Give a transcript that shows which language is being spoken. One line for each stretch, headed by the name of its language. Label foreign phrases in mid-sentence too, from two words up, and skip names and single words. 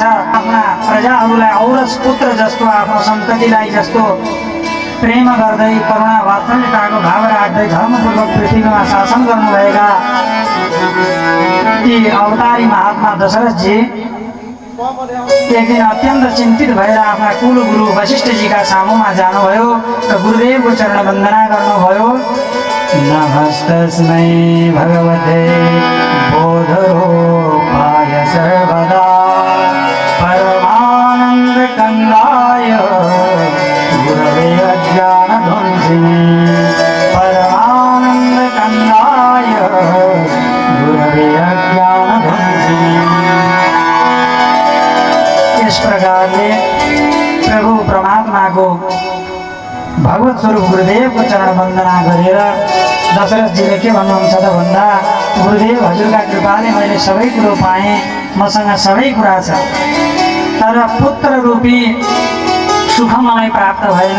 Nepali: आफ्ना प्रजाहरूलाई औरस पुत्र जस्तो, आफ्नो सन्ततिलाई जस्तो प्रेम गर्दै, करुणा वात्सल्यताको भाव राख्दै धर्मपूर्वक पृथ्वीमा शासन गर्नुभएका ती अवतारी महात्मा दशरथजी एक दिन अत्यन्त चिन्तित भएर आफ्ना कुलगुरु वशिष्ठजीका सामुमा जानुभयो र गुरुदेवको चरण वन्दना गर्नुभयो।
Sanskrit: नमस्तस्मै भगवते बोधरूपाय सर्वदा परमानन्दकन्दाय गुरवे अज्ञानध्वंसिने परमानन्दकन्दाय गुरवे अज्ञानध्वंसिने।
Nepali: इस प्रकारले प्रभु परमात्माको भगवत स्वरूप गुरुदेवको चरण वन्दना गरेर दशरथजीले के भन्नुहुन्छ त भन्दा, गुरुदेव हजुरका कृपाले मैले सबै कुरो पाएँ, मसँग सबै कुरा छ, तर पुत्र रूपी सुख मलाई प्राप्त भएन।